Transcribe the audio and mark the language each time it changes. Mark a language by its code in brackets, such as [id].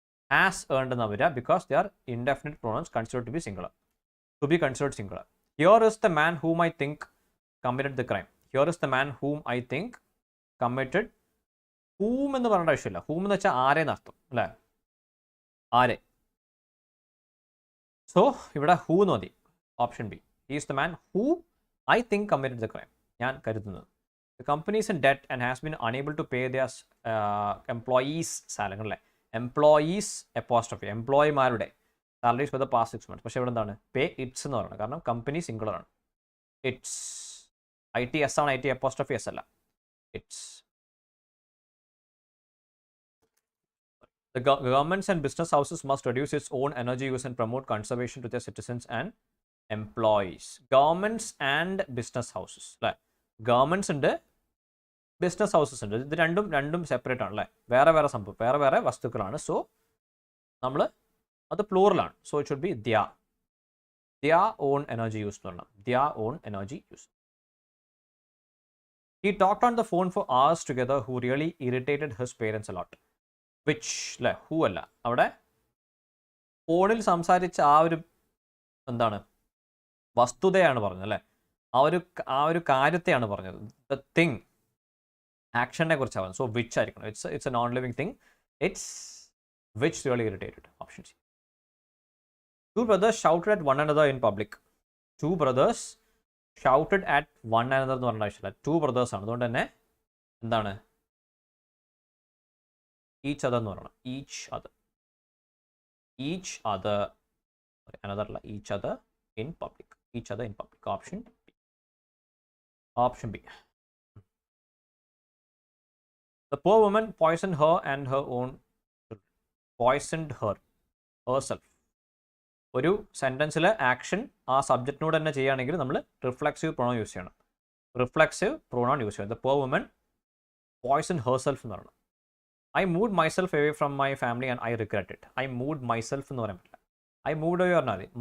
[en] Has earned [ml] enna vara [en] because they are indefinite pronouns considered to be singular, to be considered singular. Here is the man whom I think committed the crime. Here is the man whom I think committed. [ml] Whom എന്ന് പറയേണ്ട ആവശ്യമില്ല. whom എന്ന് വെച്ചാൽ ആരെ എന്നർത്ഥം അല്ലേ, ആരെ. So ഇവിടെ who എന്ന് മതി. [en] Option B. He is the man who I think committed the crime. [ml] ഞാൻ കരുതുന്നത്. [en] The company is in debt and has been unable to pay their employees salary [ml] അല്ലേ. [en] employees apostrophe, [ml] എംപ്ലോയിമാരുടെ [en] Salaries for the past 6 months. [ml] പക്ഷേ ഇവിടെ എന്താണ്, [en] pay its [ml] എന്ന് പറയുന്നത്. കാരണം company singular ആണ്. ഇറ്റ്സ്, ITS ആണ്, IT അപ്പോസ്ട്രോഫി എസ് അല്ല, it's. [en] The governments and business houses must reduce its own energy use and promote conservation to their citizens and employees. Governments and business houses [ml] അല്ലേ. Governments ഉണ്ട്, business houses ഉണ്ട്. ഇത് രണ്ടും separate ആണ് അല്ലേ, വേറെ സംഭവം, വേറെ വസ്തുക്കളാണ്. സോ നമ്മൾ അത് പ്ലൂറലാണ്. [en] So it should be their. their own energy use [ml] എന്ന് പറഞ്ഞാൽ [en] their own energy use. He talked on the phone for hours together who really irritated his parents a lot. [ml] Which അല്ലേ who അല്ല അവിടെ ഫോണിൽ സംസാരിച്ച ആ ഒരു എന്താണ് വസ്തുതയാണ് പറഞ്ഞത് അല്ലേ, ആ ഒരു കാര്യത്തെയാണ് പറഞ്ഞത്. ദ തിങ് ആക്ഷനെ കുറിച്ചാണ് പറഞ്ഞത്. സോ വിച്ച് ആയിരിക്കണം. [en] It's a non living thing. It's which really irritated. Option C. Two brothers shouted at one another in public. Two brothers shouted at one another [ml] എന്ന് പറഞ്ഞ ആവശ്യമില്ല. [en] Two brothers ആണ്. [ml] അതുകൊണ്ട് തന്നെ എന്താണ് ഈച്ച് അതർ എന്ന് പറയണം. [en] Each other another അല്ല, each other in public. Each other in public. Option B. The poor woman poisoned her and her own children. Poisoned herself. [ml] ഒരു സെൻറ്റൻസിൽ ആക്ഷൻ ആ സബ്ജക്റ്റിനോട് തന്നെ ചെയ്യുകയാണെങ്കിൽ നമ്മൾ റിഫ്ലെക്സീവ് പ്രൊണൗൺ യൂസ് ചെയ്യണം. [en] Reflexive pronoun use ചെയ്യണം. The poor woman poison herself [ml] എന്ന് പറയണം. [en] I moved myself away from my family and I regret it. I moved myself [ml] എന്ന് പറയാൻ പറ്റില്ല. [en] I moved away [ml] പറഞ്ഞാൽ മതി.